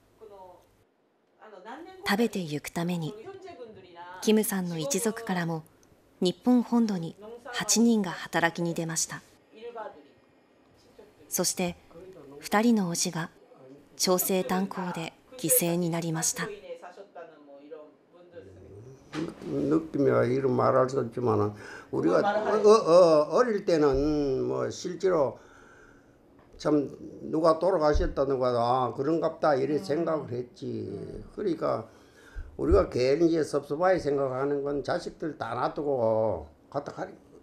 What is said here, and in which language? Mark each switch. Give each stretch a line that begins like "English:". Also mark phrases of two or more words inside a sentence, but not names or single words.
Japanese: 食べてゆくためにキムさんの一族からも日本本土に8人が働きに出ました。そして2人の叔父が朝鮮炭鉱で犠牲になりました。
Korean: 느낌이야 이런 말할 수 없지만 우리가 어릴 때는 뭐 실제로 참 누가 돌아가셨다는 거다 그런갑다 이래 생각을 했지. 그러니까 우리가 괜히 이제 섭섭하게 생각하는 건 자식들 다 놔두고 갖다 가리.